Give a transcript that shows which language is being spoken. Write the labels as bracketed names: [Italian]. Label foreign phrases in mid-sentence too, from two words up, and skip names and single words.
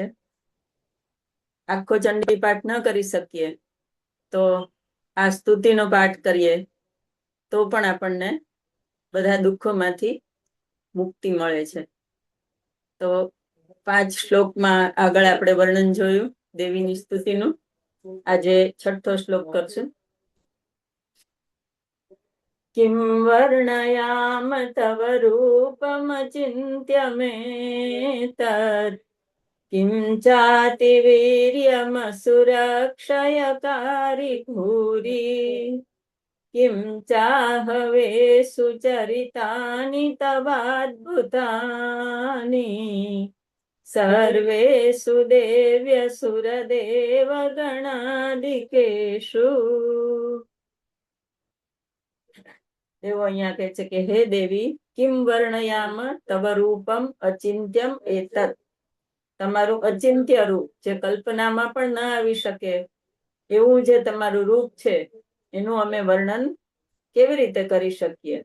[Gujarati] આખો ચંડી પાઠ ન કરી શકીએ તો આ સ્તુતિનો પાઠ કરીએ તો પણ આપણને બધા દુઃખોમાંથી મુક્તિ મળે છે. તો 5 શ્લોકમાં આગળ આપણે વર્ણન જોયું દેવીની સ્તુતિનું. આજે 6થો શ્લોક કરશું. [Sanskrit] किं वर्णयाम तव रूपमचिन्त्यमेतत् किं चातिवीर्यमसुरक्षयकारि भूरि किं चाहवे सुचरितानि तवाद्भुतानि सर्वेषु देव्यसुरदेवगणादिकेषु. [Gujarati] દેવો અહીંયા કહે છે કે હે દેવી, [Sanskrit] किम वर्णयाम तव रूपम अचिंत्यम एतत. [Gujarati] તમારું અચિંત્ય રૂપ જે કલ્પનામાં પણ ન આવી શકે એવું જે તમારું રૂપ છે એનું અમે વર્ણન કેવી રીતે કરી શકીએ.